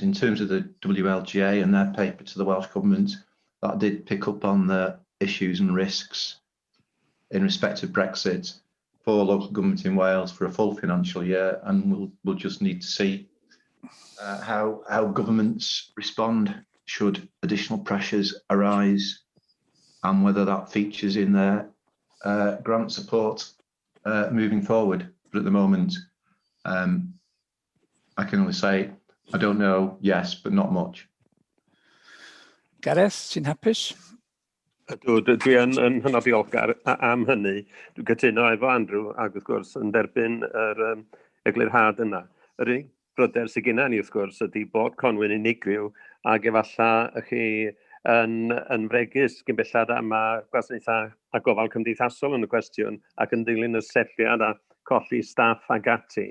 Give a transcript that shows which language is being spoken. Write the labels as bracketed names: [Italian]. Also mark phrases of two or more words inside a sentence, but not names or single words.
[English] In terms of the WLGA and their paper to the Welsh Government, that did pick up on the issues and risks in respect of Brexit for local government in Wales for a full financial year, and we'll just need to see how governments respond should additional pressures arise and whether that features in their grant support moving forward. But at the moment, I can only say, I don't know, yes, but not much. [Welsh] Gareth, ti'n hapus? Dwi yn hynod diolchgar am hynny. Dwi'n cytuno efo Andrew ac wrth gwrs yn derbyn yr eglurhad yna. Yr unig bryder sydd gennym ni wrth gwrs ydy bod Conwy'n unigryw ac efallai chi yn fregus gyn bellad am gwasanaethau a gofal cymdeithasol yn y cwestiwn ac yn dilyn y setliad a colli staff ag ati.